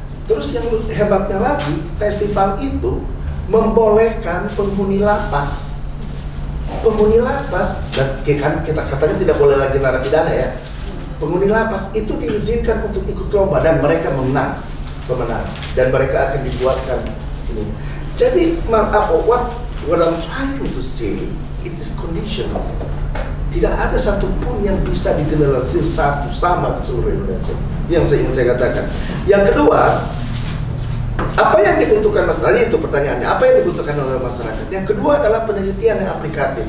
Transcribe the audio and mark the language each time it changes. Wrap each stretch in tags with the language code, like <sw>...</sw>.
<id>Terus yang hebatnya lagi, festival itu membolehkan penghuni lapas. Penghuni lapas, dan kita katanya tidak boleh lagi narapidana ya. Penghuni lapas itu diizinkan untuk ikut lomba dan mereka pemenang, dan mereka akan dibuatkan ini.</id> <en>Jadi what I'm trying to say, it is conditional.</en> <id>Tidak ada satupun yang bisa digeneralisir satu sama seluruh Indonesia. Yang ingin saya katakan. Yang kedua, apa yang dibutuhkan masyarakat, itu pertanyaannya, apa yang dibutuhkan oleh masyarakat? Yang kedua adalah penelitian yang aplikatif.</id>